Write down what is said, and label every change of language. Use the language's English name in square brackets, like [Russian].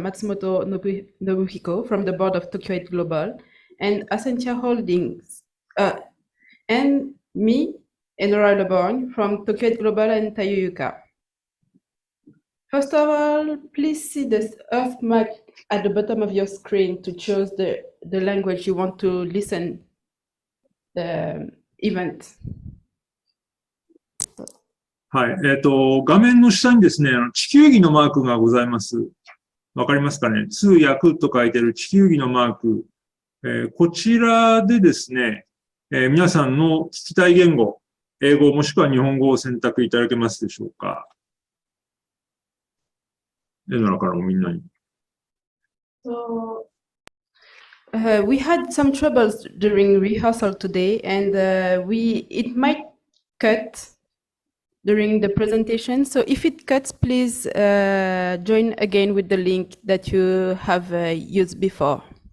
[English] Matsumoto Nobuhiko from the board of Tokyo8 Global and Asentia Holdings, and me, Enora Leborn from Tokyo8 Global and Tayuyuka. First of all, please see the earth mark at the bottom of your screen to choose the language you want to listen the event. [Japanese] はい。画面の下にですね、地球儀のマークがございます。わかりますかね？通訳と書いてある地球儀のマーク。こちらでですね、皆さんの聞きたい言語、英語もしくは日本語を選択いただけますでしょうか？エノラからもみんなに。 [English] So, we had some troubles during rehearsal today, and it might cut during the presentation. So if it cuts, please join again with the link that you have used before.